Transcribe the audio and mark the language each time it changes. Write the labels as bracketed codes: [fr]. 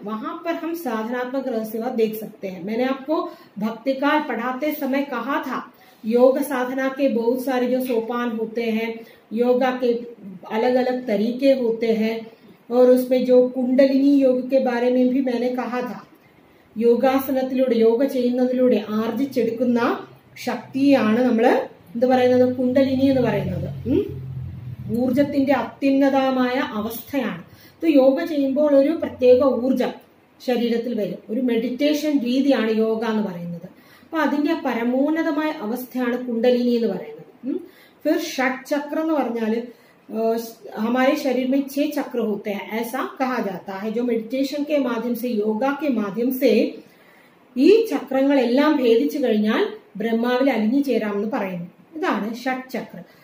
[hi] वहां पर हम साधनात्मक रहस्यवाद देख सकते हैं। मैंने आपको भक्तिकाल पढ़ाते समय कहा था, योग साधना के बहुत सारे जो सोपान होते हैं, योगा के अलग अलग तरीके होते हैं, और उसमें जो कुंडलिनी योग के बारे में भी मैंने कहा था। [ml] യോഗാസനത്തിലൂടെ, യോഗ ചെയ്യുന്നതിലൂടെ ആർജിച്ചെടുക്കുന്ന ശക്തിയാണ് നമ്മൾ എന്ത് പറയുന്നത്, കുണ്ടലിനി എന്ന് പറയുന്നത്. ഊർജത്തിന്റെ അത്യുന്നതമായ അവസ്ഥയാണ്. യോഗ ചെയ്യുമ്പോൾ ഒരു പ്രത്യേക ഊർജം ശരീരത്തിൽ വരും. ഒരു മെഡിറ്റേഷൻ രീതിയാണ് യോഗ എന്ന് പറയുന്നത്. അപ്പൊ അതിന്റെ പരമോന്നതമായ അവസ്ഥയാണ് കുണ്ടലിനി എന്ന് പറയുന്നത്. [hi] फिर 6 चक्र [ml] എന്ന് പറഞ്ഞാൽ [hi] हमारे शरीर में 6 चक्र होते हैं, ऐसा कहा जाता है, जो मेडिटेशन के माध्यम से, योगा के माध्यम से [ml] ഈ ചക്രങ്ങളെല്ലാം ഭേദിച്ചു കഴിഞ്ഞാൽ ബ്രഹ്മാവിൽ അലിഞ്ഞു ചേരാമെന്ന് പറയുന്നു. ഇതാണ് [hi] 6 चक्र.